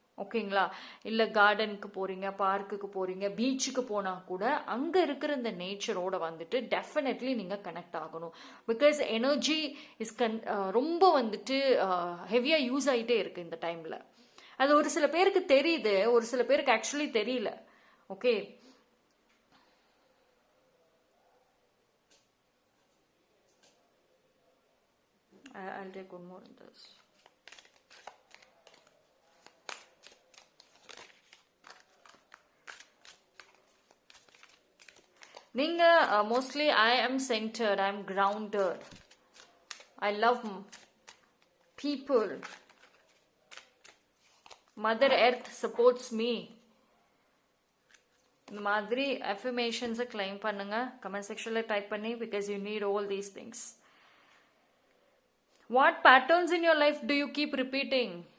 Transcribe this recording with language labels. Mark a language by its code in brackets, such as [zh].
[ta] ஓகேங்களா, இல்லை கார்டனுக்கு போகிறீங்க, பார்க்குக்கு போகிறீங்க, பீச்சுக்கு போனால் கூட அங்கே இருக்கிற இந்த நேச்சரோட வந்துட்டு டெஃபினெட்லி நீங்கள் கனெக்ட் ஆகணும். [en] because energy is [ta] ரொம்ப வந்துட்டு ஹெவியாக யூஸ் ஆகிட்டே இருக்குது இந்த டைமில். அது ஒரு சில பேருக்கு தெரியுது, ஒரு சில பேருக்கு ஆக்சுவலி தெரியல. [en] Okay, I'll take one more in this. [ta] நீங்க [en] Mostly I am centered, I am grounded, I love people, Mother Earth supports me. [ta] இந்த மாதிரி அஃபர்மேஷன்ஸை கிளைம் பண்ணுங்க, கமெண்ட் செக்ஷனில் டைப் பண்ணி, [en] Because you need all these things. What patterns in your life do you keep repeating?